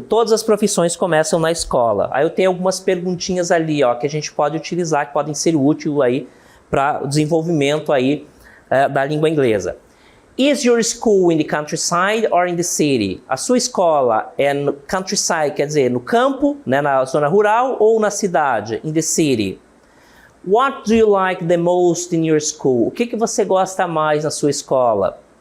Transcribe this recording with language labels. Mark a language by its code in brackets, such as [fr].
[pt] Todas as profissões começam na escola. Aí eu tenho algumas perguntinhas ali, ó, que a gente pode utilizar, que podem ser úteis aí para o desenvolvimento aí da língua inglesa. [en] Is your school in the countryside or in the city? [pt] A sua escola é no countryside, quer dizer, no campo, né, na zona rural, ou na cidade, [en] in the city? What do you like the most in your school? [pt] O que você gosta mais na sua escola?